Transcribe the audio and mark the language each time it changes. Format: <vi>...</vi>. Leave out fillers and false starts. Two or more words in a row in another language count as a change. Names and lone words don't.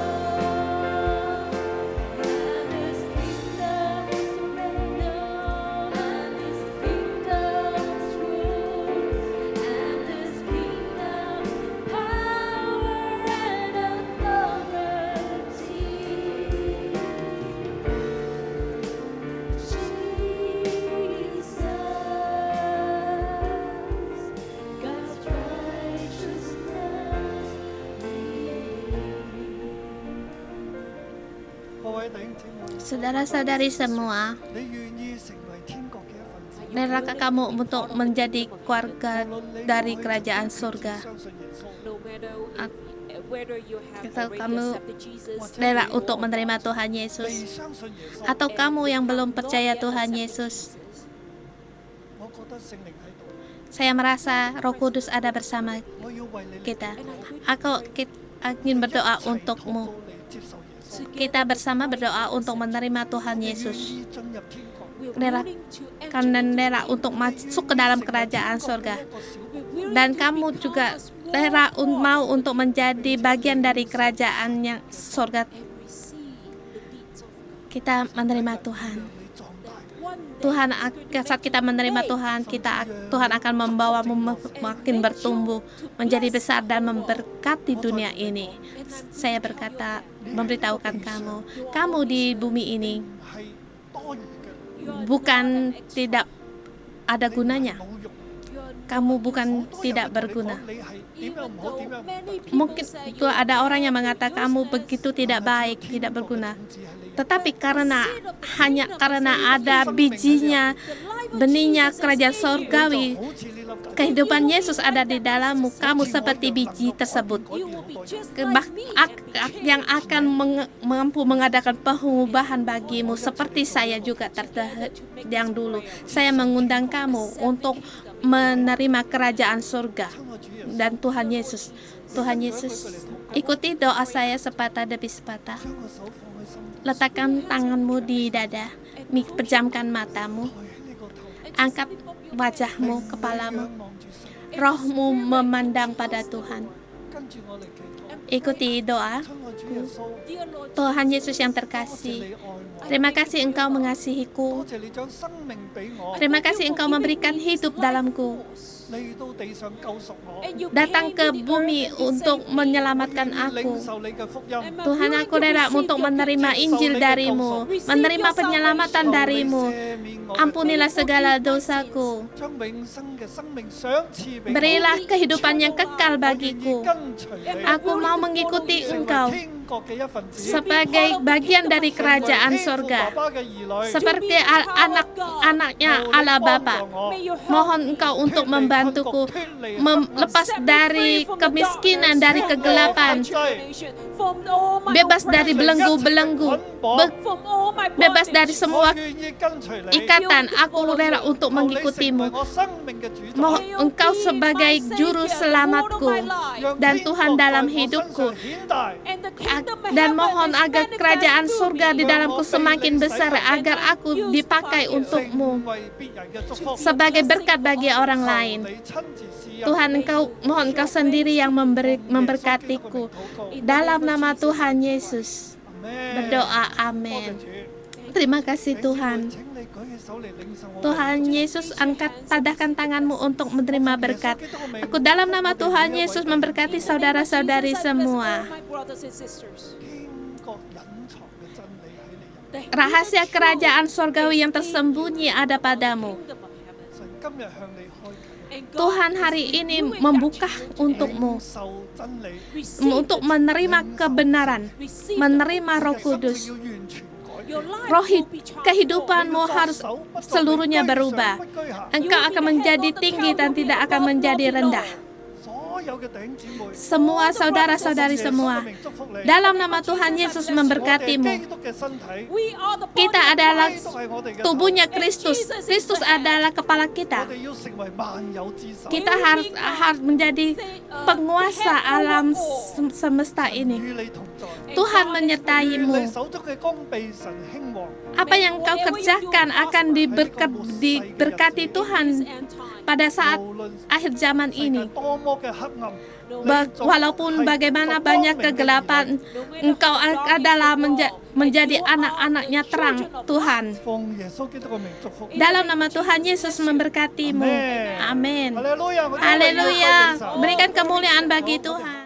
<en>And His kingdom's reign, and His kingdom's rule, and His kingdom's power and authority. Jesus, God's righteousness.</en> <yue>各位弟兄姊妹，</yue> <id>Saudara-saudari semua,</id> <yue>你願意成為天國嘅一份子？</yue> <id>relakah kamu untuk menjadi keluarga</id> <yue>無論你</yue> <id>dari</id> <yue>愛就</yue> <id>kerajaan</id> <yue>必須</yue> <id>surga?</id> <yue>相信耶穌。</yue> <en>no matter whether you have</en> <id>Atau</id> <en>already</en> <id>kamu</id> <en>accepted Jesus,</en> <id>Rela untuk menerima Tuhan</id> <yue>未</yue> <id>Yesus?</id> <yue>相信耶穌，</yue> <id>Atau kamu yang belum</id> <en>not</en> <id>percaya</id> <en>yet</en> <id>Tuhan</id> <en>accepted</en> <id>Yesus?</id> <en>Jesus.</en> <yue>我覺得聖靈喺度，</yue> <id>Saya merasa Roh Kudus ada bersama</id> <yue>我要為你</yue> <id>kita.</id> <en>And I'm going</en> <id>Aku ingin berdoa untukmu.</id> <yue>你接受耶穌，</yue> <id>Kita bersama berdoa untuk menerima Tuhan</id> <yue>願</yue> <id>Yesus.</id> <yue>意進入天國。</yue> <en>we're</en> <id>Rela-</id> <en>willing to enter</en> <id>Karena</id> <en>into</en> <id>rela</id> <en>the</en> <id>untuk masuk ke dalam kerajaan surga.</id> <yue>一個小</yue> <en>We're willing</en> <id>Dan</id> <en>to</en> <id>kamu</id> <en>become</en> <id>juga</id> <en>a small</en> <id>rela</id> <en>part</en> <id>mau untuk menjadi bagian dari kerajaan yang surga.</id> <en>and receive the deeds of God.</en> <id>Kita menerima Tuhan.</id> <yue>讓你壯大。</yue> <en>One day,</en> <id>Tuhan,</id> <en>He's going to</en> <id>saat</id> <en>make</en> <id>kita</id> <en>you</en> <id>menerima</id> <en>great.</en> <id>Tuhan, Tuhan akan membawamu makin bertumbuh, menjadi besar dan memberkati dunia ini. Saya berkata, memberitahukan kamu di bumi ini</id> <yue>唔係多餘嘅，</yue> <en>You are</en> <id>bukan</id> <en>not an extra.</en> <id>tidak ada</id> <yue>你唔係</yue> <id>gunanya.</id> <yue>冇用。</yue> <en>You are</en> <id>Kamu</id> <en>not</en> <id>bukan</id> <yue>好多人</yue> <id>tidak</id> <yue>會同你講</yue> <id>berguna.</id> <yue>你係點樣</yue> <en>Even</en> <yue>唔好，</yue> <en>though</en> <yue>點樣唔好</yue> <en>many people</en> <id>Mungkin</id> <en>say</en> <id>itu</id> <en>you</en> <id>ada</id> <en>are</en> <id>orang yang mengatakan kamu</id> <en>useless,</en> <id>begitu tidak</id> <yue>但係</yue> <id>baik,</id> <yue>天</yue> <id>tidak</id> <yue>國嘅</yue> <id>berguna.</id> <yue>種子喺你入邊。</yue> <id>Tetapi karena ada bijinya, benihnya kerajaan surgawi,</id> <yue>好似呢粒芥</yue> <id>kehidupan Yesus ada di dalammu, kamu seperti biji tersebut.</id> <en>You will be just Bah- like me ak- and be ak- changed.</en> <id>yang akan mampu mengadakan pengubahan bagimu seperti saya juga yang dulu. Saya mengundang kamu untuk menerima kerajaan surga</id> <yue>親愛主耶穌，</yue> <id>dan Tuhan Yesus. Tuhan Yesus, ikuti doa saya sepatah demi sepatah.</id> <yue>將個手放喺心度，</yue> <id>Letakkan tanganmu di dada, pejamkan matamu,</id> <yue>抬起你個頭，</yue> <id>angkat wajahmu,</id> <yue>仰</yue> <id>kepalamu.</id> <yue>望住神，</yue> <id>rohmu memandang pada Tuhan.</id> <yue>跟住我嚟祈禱。</yue> <id>Ikuti doa.</id> <yue>親愛主耶穌，</yue> <en>Dear Lord</en> <id>Tuhan Yesus yang</id> <yue>多謝</yue> <id>terkasih,</id> <yue>你愛我，</yue> <id>terima kasih Engkau mengasihiku.</id> <yue>多謝你將生命俾我，</yue> <id>Terima kasih Engkau memberikan hidup dalamku,</id> <yue>嚟到地上救贖我，</yue> <en>and you</en> <id>datang</id> <en>came</en> <id>ke</id> <en>to the</en> <id>bumi</id> <en>earth to</en> <id>untuk</id> <en>save me.</en> <id>menyelamatkan</id> <yue>領</yue> <id>aku.</id> <yue>受你嘅福音，</yue> <en>And my</en> <id>Tuhan,</id> <en>willing</en> <id>aku</id> <en>to</en> <id>rela</id> <en>receive</en> <id>untuk</id> <en>your</en> <id>menerima</id> <en>goodness.</en> <id>Injil darimu, menerima penyelamatan</id> <yue>求你</yue> <id>darimu.</id> <yue>赦免我嘅罪，</yue> <id>Ampunilah segala dosaku.</id> <yue>將永生嘅生命賞賜俾我，</yue> <id>Berilah kehidupan yang kekal</id> <yue>我願意</yue> <id>bagiku.</id> <yue>跟隨你，</yue> <id>Aku mau mengikuti</id> <yue>成為</yue> <id>Engkau</id> <yue>天國嘅一份子，</yue> <id>sebagai bagian dari</id> <yue>成為</yue> <id>kerajaan</id> <yue>天父</yue> <id>sorga,</id> <yue>爸爸嘅兒女，</yue> <id>seperti anak-anaknya</id> <yue>求你</yue> <id>Allah</id> <yue>幫</yue> <id>Bapa.</id> <yue>助我</yue> <en>May you help</en> <id>Mohon</id> <en>me</en> <id>Engkau untuk</id> <yue>脫離</yue> <id>membantuku</id> <yue>困局，脫離黑暗</yue> <id>lepas dari kemiskinan, dari kegelapan,</id> <en>from all my</en> <id>bebas dari belenggu-belenggu,</id> <en>from all my</en> <id>bebas dari</id> <en>bondage.</en> <id>semua</id> <yue>我願意跟隨你，</yue> <id>ikatan. Aku rela untuk</id> <yue>求你成為</yue> <id>mengikutimu.</id> <yue>我生命嘅主宰，</yue> <id>Mohon Engkau sebagai juru selamatku</id> <yue>讓</yue> <id>dan</id> <yue>天國</yue> <id>Tuhan</id> <yue>在</yue> <id>dalam</id> <yue>我身</yue> <id>hidupku.</id> <yue>上顯大。</yue> <en>And the kingdom of</en> <id>Dan</id> <en>heaven</en> <id>mohon</id> <en>is</en> <id>agar kerajaan</id> <en>manifest</en> <id>surga</id> <en>through</en> <id>di</id> <en>me.</en> <id>dalamku semakin besar, agar aku dipakai untukmu</id> <yue>成為別人嘅祝福。</yue> <id>sebagai berkat bagi orang lain.</id> <yue>求你親自施恩</yue> <id>Tuhan, mohon Engkau sendiri yang memberkatiku. Dalam nama Tuhan Yesus</id> <yue>阿們</yue> <id>berdoa,</id> <yue>多謝</yue> <id>amin.</id> <yue>主</yue> <id>Terima kasih Tuhan.</id> <yue>請你舉起手嚟領受我嘅</yue> <id>Tuhan Yesus, angkat padahkan tanganmu untuk menerima berkat. Aku dalam nama Tuhan Yesus memberkati saudara-saudari semua.</id> <en>My brothers and sisters.</en> <yue>天國隱藏嘅真理喺你入面。</yue> <id>Rahasia kerajaan sorgawi yang tersembunyi ada padamu.</id> <en>Kingdom of heaven.</en> <yue>神今日向你開啟，</yue> <en>And God</en> <id>Tuhan</id> <en>is</en> <id>hari ini</id> <en>renewing</en> <id>membuka</id> <en>that church.</en> <id>untukmu</id> <yue>領受真理，</yue> <en>Receive</en> <id>untuk</id> <en>it.</en> <id>menerima kebenaran,</id> <en>Receive</en> <id>menerima</id> <yue>你</yue> <id>Roh</id> <yue>嘅生命</yue> <id>Kudus.</id> <yue>要完全改</yue> <en>Your</en> <yue>變。</yue> <en>life</en> <id>Roh</id> <en>will be transformed.</en> <id>kehidupanmu</id> <yue>你要</yue> <id>harus</id> <yue>作手不作</yue> <id>seluruhnya</id> <yue>為，居上</yue> <id>berubah.</id> <yue>不居下。</yue> <id>Engkau akan menjadi tinggi dan tidak akan menjadi rendah.</id> <yue>所有嘅弟兄姊妹，</yue> <id>Semua saudara-saudari</id> <yue>耶穌嘅</yue> <id>semua,</id> <yue>名祝福你。</yue> <id>dalam nama Tuhan Yesus</id> <yue>我哋</yue> <id>memberkatimu.</id> <yue>基督嘅身體，</yue> <en>We are the body</en> <id>Kita</id> <en>of</en> <id>adalah</id> <yue>Kristus 係我哋嘅頭</yue> <id>tubuhnya Kristus. Kristus adalah kepala</id> <yue>我</yue> <id>kita.</id> <yue>哋要成為萬有之首。</yue> <id>Kita harus menjadi penguasa alam semesta</id> <yue>神</yue> <id>ini.</id> <yue>與你同在，</yue> <id>Tuhan</id> <yue>願</yue> <id>menyertai-mu.</id> <yue>你手中嘅功被神興旺。</yue> <id>Apa yang kau kerjakan akan diberkati Tuhan pada saat</id> <yue>無論</yue> <id>akhir zaman</id> <yue>世界</yue> <id>ini.</id> <yue>多麼嘅黑暗，</yue> <id>Walaupun bagaimana banyak kegelapan, Engkau adalah menjadi anak-anaknya terang Tuhan.</id> <yue>奉耶穌基督嘅名祝福。</yue> <id>Dalam nama Tuhan Yesus memberkatimu. Amin. Haleluya. Haleluya. Berikan kemuliaan bagi Tuhan.</id>